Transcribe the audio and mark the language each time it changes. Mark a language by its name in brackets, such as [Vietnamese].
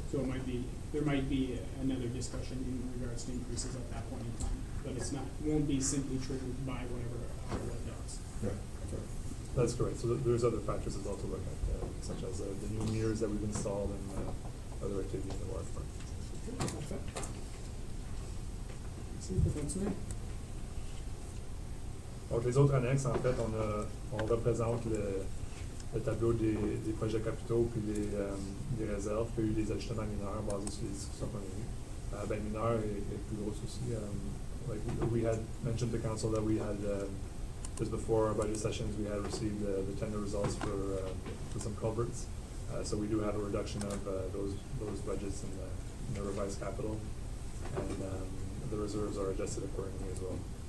[English] So there might be another discussion in regards to increases at that point in time, but won't be simply triggered by whatever Ottawa does. Right. That's correct. So there's other factors as well to look at, such as the new meters that we've installed and other activities in the water department. [French] Parfait. Merci, on peut continuer. Donc, les autres annexes, en fait, on représente le tableau des projets capitaux puis des réserves, puis il y a eu des ajustements mineurs basés sur les discussions qu'on a eues. Mineurs et plus gros aussi. [English] Like we had mentioned to council that we had, just before our budget sessions, we had received the tender results for some culverts. So we do have a reduction of those budgets in the revised capital, and the reserves are adjusted accordingly as well.